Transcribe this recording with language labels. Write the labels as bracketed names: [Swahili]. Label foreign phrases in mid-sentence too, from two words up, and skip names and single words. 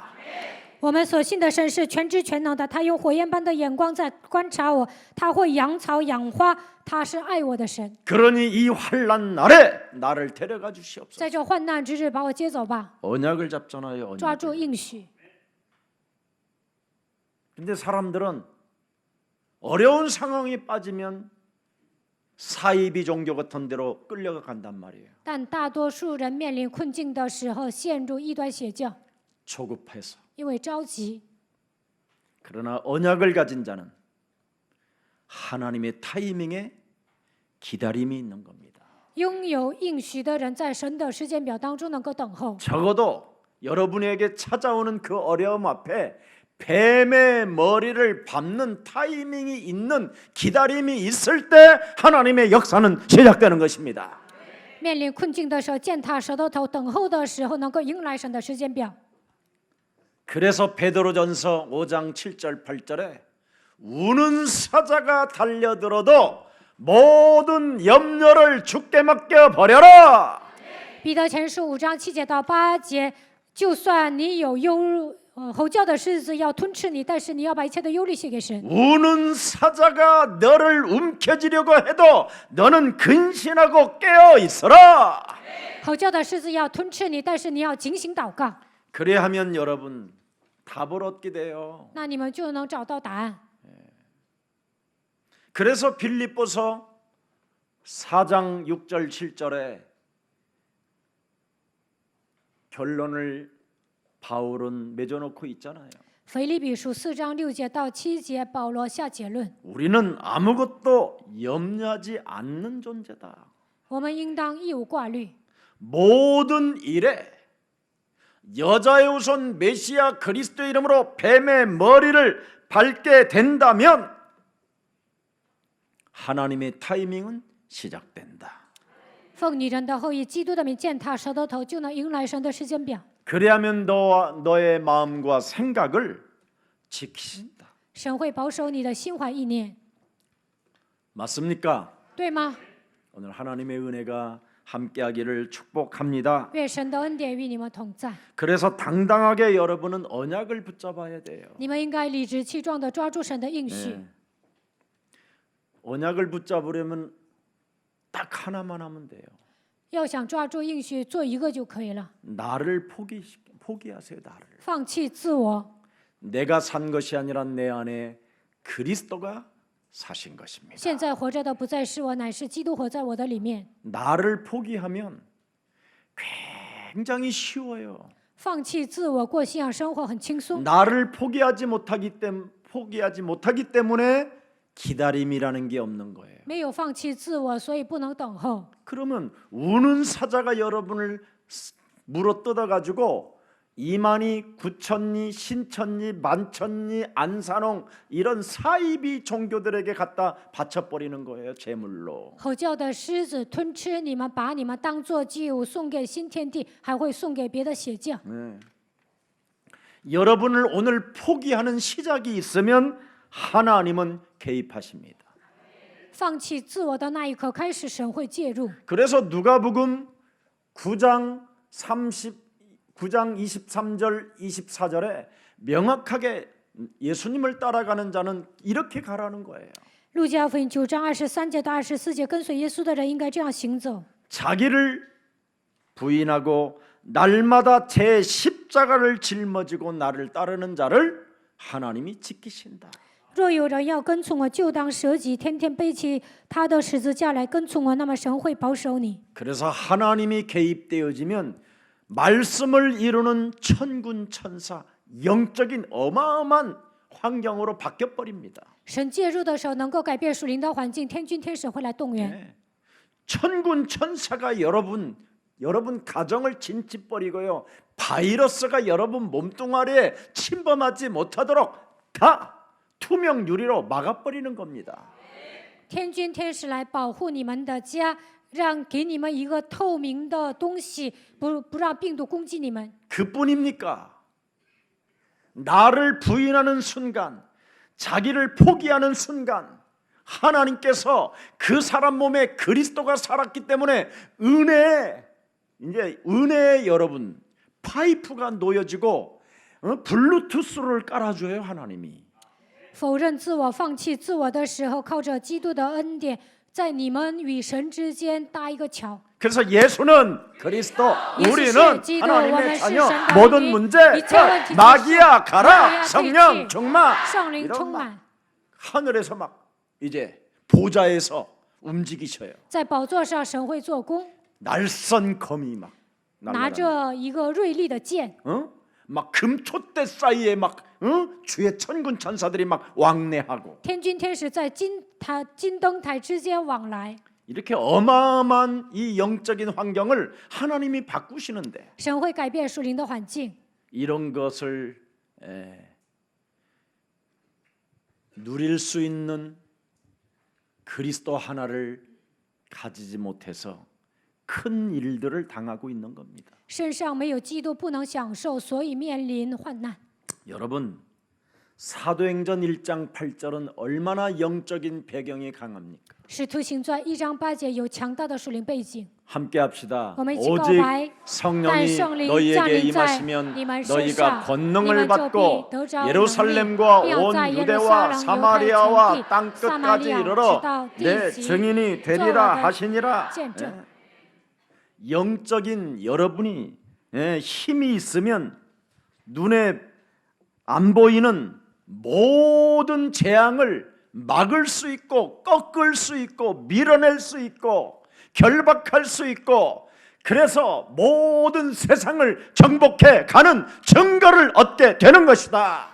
[Chinese] 我们所信的神是全知全能的，他用火焰般的眼光在观察我，他会养草养花，他是爱我的神。 [Korean] 그러니 이 환난 날에 나를 데려가 주시옵소서. [Chinese] 在这患难之日，把我接走吧， [Korean] 언약을 잡잖아요. [Chinese] 抓 [Korean] 언약. [Chinese] 住应许。 [Korean] 근데 사람들은 어려운 상황에 빠지면 사이비 종교 같은 데로 끌려가 간단 말이에요. [Chinese] 但大多数人面临困境的时候，陷入异端邪教， [Korean] 조급해서. [Chinese] 因为着急。 [Korean] 그러나 언약을 가진 자는 하나님의 타이밍에 기다림이 있는 겁니다. [Chinese] 拥有应许的人，在神的时间表当中能够等候。 [Korean] 적어도 여러분에게 찾아오는 그 어려움 앞에 뱀의 머리를 밟는 타이밍이 있는 기다림이 있을 때 하나님의 역사는 시작되는 것입니다. [Chinese] 面临困境的时候，践踏舌头头，等候的时候，能够迎来神的时间表。 [Korean] 그래서 베드로전서 5장 7절 8절에 우는 사자가 달려들어도 모든 염려를 주께 맡겨 버려라. [Chinese] 彼得前书5章7节到8节，就算你有吼叫的狮子要吞吃你，但是你要把一切的忧虑卸给神。 [Korean] 우는 사자가 너를 움켜쥐려고 해도 너는 근신하고 깨어 있어라. [Chinese] 吼叫的狮子要吞吃你，但是你要警醒祷告， [Korean] 그래야면 여러분 답을 얻게 돼요. [Chinese] 那你们就能找到答案。 [Korean] 그래서 빌립보서 4장 6절 7절에 결론을 바울은 맺어놓고 있잖아요. [Chinese] 腓立比书4章6节到7节，保罗下结论： [Korean] 우리는 아무것도 염려하지 않는 존재다. [Chinese] 我们应当一无挂虑， [Korean] 모든 일에 여자의 우선 메시아 그리스도 이름으로 뱀의 머리를 밟게 된다면 하나님의 타이밍은 시작된다. [Chinese] 奉你人的后裔基督的名践踏蛇的头，就能迎来神的时间表。 [Korean] 그래야면 너와 너의 마음과 생각을 지키신다. [Chinese] 神会保守你的心怀意念， [Korean] 맞습니까? [Chinese] 对吗？ [Korean] 오늘 하나님의 은혜가 함께하기를 축복합니다. [Chinese] 愿神的恩典与你们同在。 [Korean] 그래서 당당하게 여러분은 언약을 붙잡아야 돼요. [Chinese] 你们应该理直气壮地抓住神的应许。 [Korean] 언약을 붙잡으려면 딱 하나만 하면 돼요. [Chinese] 要想抓住应许，做一个就可以了。 [Korean] 나를 포기하세요. 나를. [Chinese] 放弃自我， [Korean] 내가 산 것이 아니라 내 안에 그리스도가 사신 것입니다. [Chinese] 现在活着的不再是我，乃是基督活在我的里面。 [Korean] 나를 포기하면 굉장히 쉬워요. [Chinese] 放弃自我过信仰生活很轻松。 [Korean] 나를 포기하지 못하기 때문에 기다림이라는 게 없는 거예요. [Chinese] 没有放弃自我，所以不能等候。 [Korean] 그러면 우는 사자가 여러분을 물어뜯어 가지고 이만희, 구천리, 신천리, 만천리, 안산홍 이런 사이비 종교들에게 갖다 바쳐버리는 거예요. 제물로. [Chinese] 吼叫的狮子吞吃你们，把你们当作祭物送给新天地，还会送给别的邪教。 [Korean] 여러분을 오늘 포기하는 시작이 있으면 하나님은 개입하십니다. [Chinese] 放弃自我的那一刻开始，神会介入。 [Korean] 그래서 누가복음 9장 23절 24절에 명확하게 예수님을 따라가는 자는 이렇게 가라는 거예요. [Chinese] 路加福音9章23节到24节，跟随耶稣的人应该这样行走： [Korean] 자기를 부인하고 날마다 제 십자가를 짊어지고 나를 따르는 자를 하나님이 지키신다. [Chinese] 若有人要跟从我，就当舍己，天天背起他的十字架来跟从我，那么神会保守你。 [Korean] 그래서 하나님이 개입되어지면 말씀을 이루는 천군 천사 영적인 어마어마한 환경으로 바뀌어 버립니다. [Chinese] 神介入的时候，能够改变属灵的环境，天军天使会来动员。 [Korean] 천군 천사가 여러분 가정을 진치버리고요. 바이러스가 여러분 몸뚱아리에 침범하지 못하도록 다 투명 유리로 막아버리는 겁니다. [Chinese] 天军天使来保护你们的家，让给你们一个透明的东西，不让病毒攻击你们。 [Korean] 그뿐입니까? 나를 부인하는 순간, 자기를 포기하는 순간 하나님께서 그 사람 몸에 그리스도가 살았기 때문에 은혜의 여러분 파이프가 놓여지고 블루투스를 깔아줘요. 하나님이. [Chinese] 否认自我、放弃自我的时候，靠着基督的恩典，在你们与神之间搭一个桥。 [Korean] 그래서 예수는 그리스도, 우리는 예수 하나님의 기도, 자녀, 원하신 모든 [Chinese] 神 [Korean] 문제 이체원 마귀야 가라, 마귀야 성령 퇴치, 충만 [Chinese] 圣灵 [Korean] 이런 [Chinese] 充 [Korean] 막 [Chinese] 满， [Korean] 하늘에서 막 이제 보좌에서 움직이셔요. [Chinese] 在宝座上神会做工， [Korean] 날선 검이 막 [Chinese] 拿 [Korean] 날아다니는, [Chinese] 着一个锐利的剑， [Korean] 막 금촛대 사이에 막 주의 천군 천사들이 막 왕래하고 [Chinese] 天军天使在金灯台之间往来， [Korean] 이렇게 어마어마한 이 영적인 환경을 하나님이 바꾸시는데 [Chinese] 神会改变属灵的环境。 [Korean] 이런 것을 누릴 수 있는 그리스도 하나를 가지지 못해서 큰 일들을 당하고 있는 겁니다. [Chinese] 身上没有基督不能享受，所以面临患难。 [Korean] 여러분 사도행전 1장 8절은 얼마나 영적인 배경이 강합니까? [Chinese] 使徒行传1章8节有强大的属灵背景。 [Korean] 함께 합시다. [Chinese] 我们一起告 [Korean] 오직 [Chinese] 白， [Korean] 성령이 [Chinese] 但圣灵降 [Korean] 너희에게 [Chinese] 临在 [Korean] 임하시면 [Chinese] 你们身 [Korean] 너희가 [Chinese] 上，你 [Korean] 권능을 [Chinese] 们就 [Korean] 받고 [Chinese] 必得着能力， [Korean] 예루살렘과 [Chinese] 并要 [Korean] 온 [Chinese] 在耶路撒 [Korean] 유대와 [Chinese] 冷、犹太全 [Korean] 사마리아와 [Chinese] 地、 [Korean] 땅 [Chinese] 撒玛 [Korean] 끝까지 [Chinese] 利亚直 [Korean] 이르러 [Chinese] 到地 [Korean] 내 [Chinese] 极， [Korean] 증인이 [Chinese] 做我 [Korean] 되리라 [Chinese] 的 [Korean] 하시니라. [Chinese] 见证。 [Korean] 영적인 여러분이 힘이 있으면 눈에 안 보이는 모든 재앙을 막을 수 있고 꺾을 수 있고 밀어낼 수 있고 결박할 수 있고 그래서 모든 세상을 정복해 가는 증거를 얻게 되는 것이다.